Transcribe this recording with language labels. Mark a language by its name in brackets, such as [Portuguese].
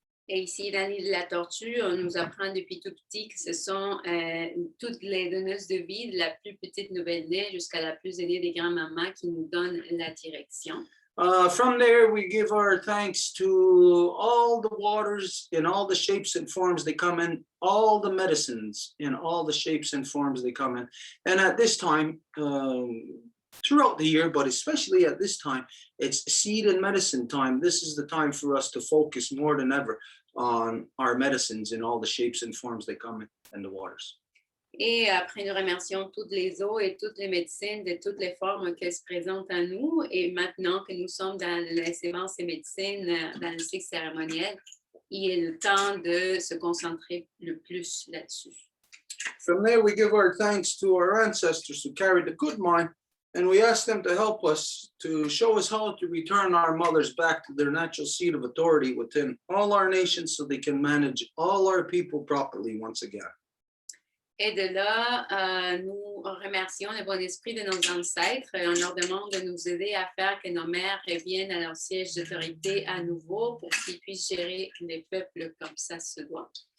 [French] Et ici, dans l'île de la Tortue, on nous apprend depuis tout petit que ce sont toutes les donneuses de vie, de la plus petite nouvelle-née jusqu'à la plus aînée des grands-mamans, qui nous donnent la direction. [English] From there, we give our thanks to all the waters in all the shapes and forms they come in, all the medicines in all the shapes and forms they come in. And at this time, throughout the year, but especially at this time, it's seed and medicine time. This is the time for us to focus more than ever on our medicines in all the shapes and forms they come in and the waters. [French] Et après, nous remercions toutes les eaux et toutes les médecines de toutes les formes qu'elles se présentent à nous. Et maintenant que nous sommes dans les séances et médecines, dans le cycle cérémoniel, il est le temps de se concentrer le plus là-dessus. [English] From there, we give our thanks to our ancestors who carried the good mind, and we ask them to help us to show us how to return our mothers back to their natural seat of authority within all our nations so they can manage all our people properly once again. [French] Et de là, nous remercions le bon esprit de nos ancêtres et on leur demande de nous aider à faire que nos mères reviennent à leur siège d'autorité à nouveau pour qu'ils puissent gérer les peuples comme ça se doit.